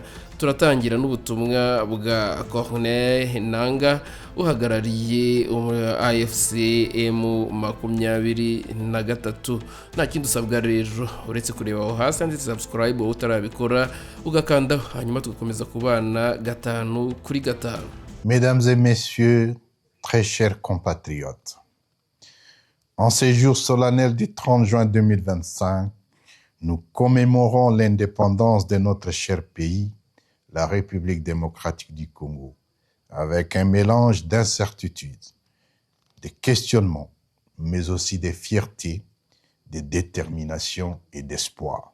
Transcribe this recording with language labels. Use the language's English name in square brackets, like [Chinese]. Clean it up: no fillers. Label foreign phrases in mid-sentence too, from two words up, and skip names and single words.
[Kinyarwanda] Turatangira n'ubutumwa bwa Corneille Nangaa uhagarariye AFC M23. Nta kindi usabwa rero uretse kureba aho hasi ndetse subscribe utarabikora ugakanda, hanyuma tugakomeza kubana gatanu kuri gatanu. [French] Mesdames et messieurs, très chers compatriotes, en ces jours solennels du 30 juin 2025, nous commémorons l'indépendance de notre cher pays, la République démocratique du Congo, avec un mélange d'incertitudes, de questionnements, mais aussi de fierté, de détermination et d'espoir.